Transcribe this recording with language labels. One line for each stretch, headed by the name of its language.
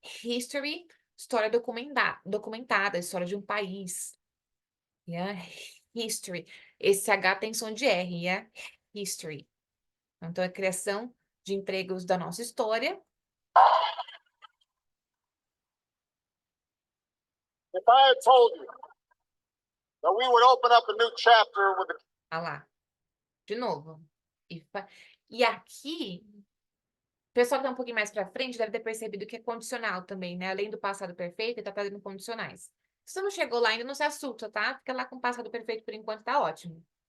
Portuguese: History, história documentada, história de um país. Yeah? History. Esse H tem som de R, yeah? History. Então, é a criação de empregos da nossa história.
English: If I had told you that we would open up a new chapter with the
Portuguese: Ah lá. De novo. E aqui, o pessoal que tá um pouquinho mais pra frente deve ter percebido que é condicional também, né? Além do passado perfeito, ele tá fazendo condicionais. Se você não chegou lá ainda, não se assusta, tá? Fica lá com o passado perfeito por enquanto, tá ótimo.